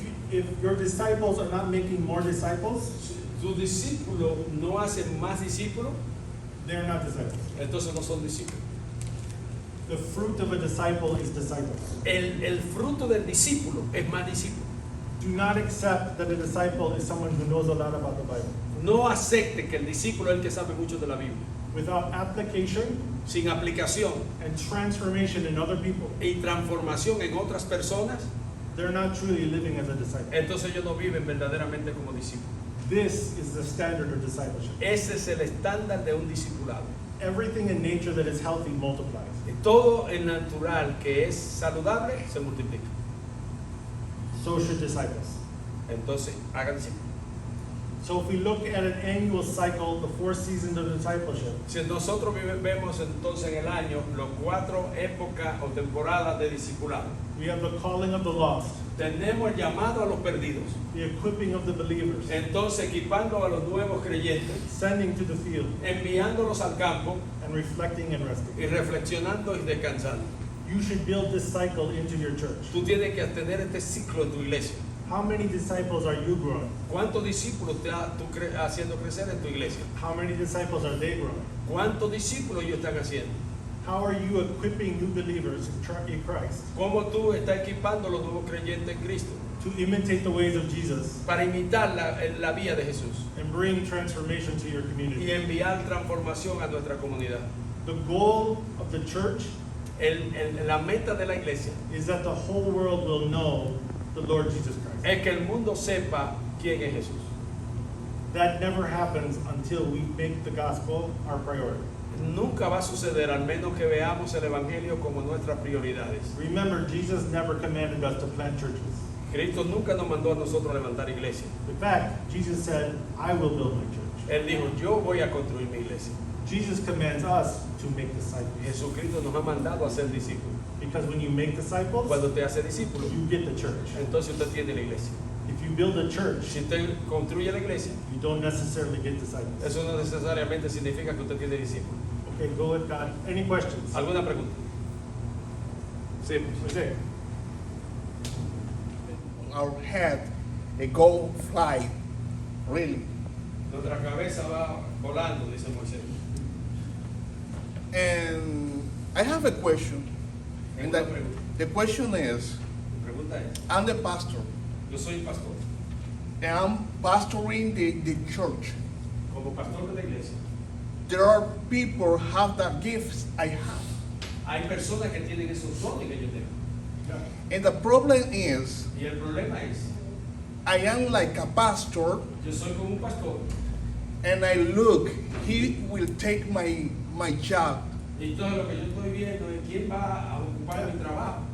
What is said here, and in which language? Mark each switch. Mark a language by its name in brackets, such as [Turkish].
[English] If your disciples are not making more disciples, [Spanish] Si tus discípulos no hacen más discípulos, [English] they're not disciples. [Spanish] entonces no son discípulos. [English] The fruit of a disciple is disciples. [Spanish] El fruto del discípulo es más discípulo. [English] Do not accept that a disciple is someone who knows a lot about the Bible. [Spanish] No acepte que el discípulo es el que sabe mucho de la Biblia. [English] Without application [Spanish] Sin aplicación [English] and transformation in other people, [Spanish] y transformación en otras personas, [English] they're not truly living as a disciple. [Spanish] entonces ellos no viven verdaderamente como discípulos. [English] This is the standard of discipleship. [Spanish] Ese es el estándar de un discipulado. [English] Everything in nature that is healthy multiplies. [Spanish] Todo el natural que es saludable se multiplica. [English] So should disciples. [Spanish] Entonces, hagan discípulos. [English] So if we look at an annual cycle, the 4 seasons of discipleship, [Spanish] Si nosotros vemos entonces en el año las 4 épocas o temporadas de discipulado, [English] we have the calling of the lost, [Spanish] tenemos el llamado a los perdidos, [English] the equipping of the believers, [Spanish] entonces equipando a los nuevos creyentes, [English] sending to the field, [Spanish] enviándolos al campo [English] and reflecting and resting. [Spanish] y reflexionando y descansando. [English] You should build this cycle into your church. [Spanish] Tú tienes que tener este ciclo en tu iglesia. [English] How many disciples are you growing? [Spanish] ¿Cuántos discípulos tú haciendo crecer en tu iglesia? [English] How many disciples are they growing? [Spanish] ¿Cuántos discípulos ellos están haciendo? [English] How are you equipping new believers in Christ [Spanish] ¿Cómo tú estás equipando a los nuevos creyentes en Cristo [English] to imitate the ways of Jesus [Spanish] para imitar la vía de Jesús [English] and bring transformation to your [Spanish] y [English] community? [Spanish] enviar transformación a nuestra comunidad? [English] The goal of the church [Spanish] La meta de la iglesia [English] is that the whole world will know the Lord Jesus Christ. [Spanish] es que el mundo sepa quién es Jesús. [English] That never happens until we make the gospel our priority. [Spanish] Nunca va a suceder al menos que veamos el evangelio como nuestras prioridades. [English] Remember, Jesus never commanded us to plant churches. [Spanish] Cristo nunca nos mandó a nosotros levantar iglesia. [English] In fact, Jesus said, I will build my church. [Spanish] Él dijo, yo voy a construir mi iglesia. [English] Jesus commands us to make disciples. [Spanish] Jesucristo nos ha mandado a ser discípulos. [English] Because when you make disciples, [Spanish] Cuando usted hace discípulos, [English] you get the church. [Spanish] entonces usted tiene la iglesia. [English] If you build a church, [Spanish] Si usted construye la iglesia, [English] you don't necessarily get disciples. [Spanish] eso no necesariamente significa que usted tiene discípulos. [English] Okay, go with God. Any questions? [Spanish] ¿Alguna pregunta? Sí, pues. Jose. [English] Our head, a go fly, really. [Spanish] Nuestra cabeza va volando, dice Moisés. [English] And I have a question. And [Spanish] Tengo una pregunta. [English] the question is, [Spanish] Mi pregunta es, [English] I'm the pastor, [Spanish] yo soy pastor. [English] and I'm pastoring the church. [Spanish] Como pastor de la iglesia, [English] There are people who have the gifts I have. [Spanish] hay personas que tienen esos dones que yo tengo. [English] And the problem is, [Spanish] Y el problema es, [English] I am like a pastor, [Spanish] yo soy como un pastor [English] and I look, he will take my job. [Spanish] y todo lo que yo estoy viendo es quién va a ocupar mi trabajo.